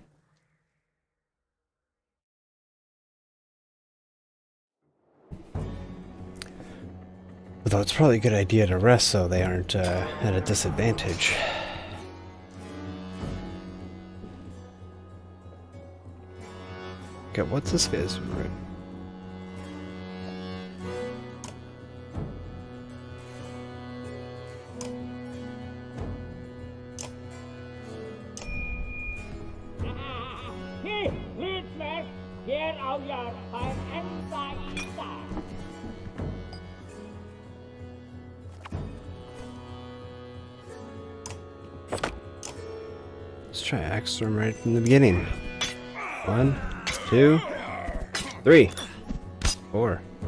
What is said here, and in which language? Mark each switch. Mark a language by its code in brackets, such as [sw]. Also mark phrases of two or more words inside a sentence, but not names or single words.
[en] Although it's probably a good idea to rest so they aren't at a disadvantage. Okay, what's this guy's route? [is] Hlutverk hér á jörð fær enda í dag. [en] Let's try axe storm right from the beginning. 1, 2, 3, 4.